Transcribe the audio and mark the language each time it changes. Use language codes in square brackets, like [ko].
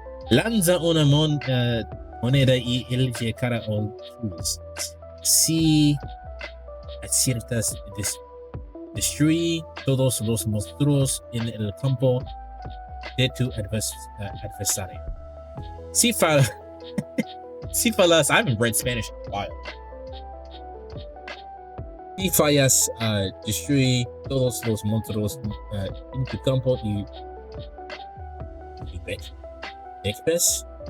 [es] Lanza una moneda y elige cara o cruz. Si aciertas, destruye todos los monstruos en el campo de tu adversario. Si fallas, [en] I haven't read Spanish in a while. [es] Si fallas, destruye todos los monstruos en tu campo y Expes.